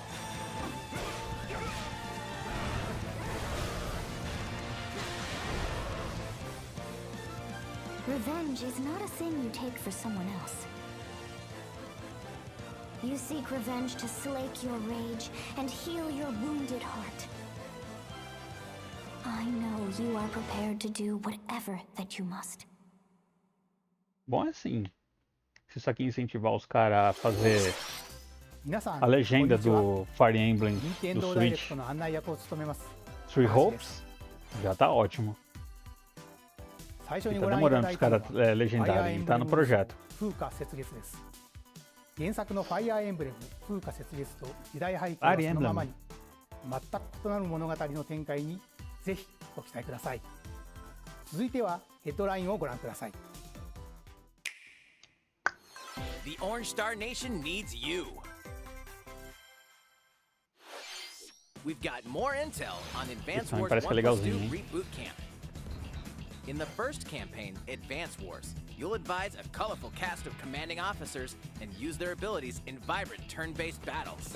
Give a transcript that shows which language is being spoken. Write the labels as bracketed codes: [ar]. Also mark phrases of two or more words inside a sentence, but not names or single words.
[en] Revenge is not a thing you take for someone else. You seek revenge to slake your rage and heal your wounded heart. I know you are prepared to do whatever that you must. [pt] Bom, é assim. Se isso aqui incentivar os caras a fazer a legenda do Fire Emblem do Switch Three Hopes, já tá ótimo. E tá demorando os caras legendarem, tá no projeto. [ja] 原作のファイアーエンブレム風化設立と時代背景はそのままに全く異なる物語の展開にぜひご期待ください。続いてはヘッドラインをご覧ください。 [en] The Orange Star Nation needs you. We've got more intel on Advance Wars 1+2 Reboot Camp. In the first campaign, Advance Wars, you'll advise a colorful cast of commanding officers and use their abilities in vibrant turn-based battles.